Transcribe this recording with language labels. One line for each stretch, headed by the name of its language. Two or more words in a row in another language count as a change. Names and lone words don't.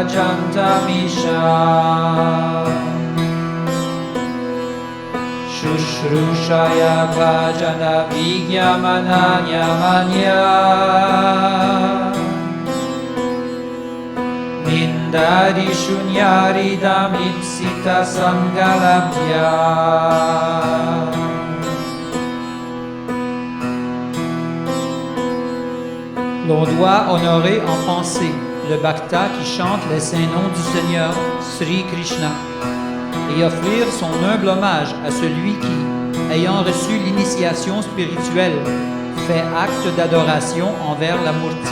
Sanskrit: bhajantamisha Shrushaya bhajana vigyamananya manya Nindari shunyaridam ipsita sangalabhya
French: L'on doit honorer en pensée le Bhakta qui chante les saints noms du Seigneur, Sri Krishna, et offrir son humble hommage à celui qui, ayant reçu l'initiation spirituelle, fait acte d'adoration envers la Murti.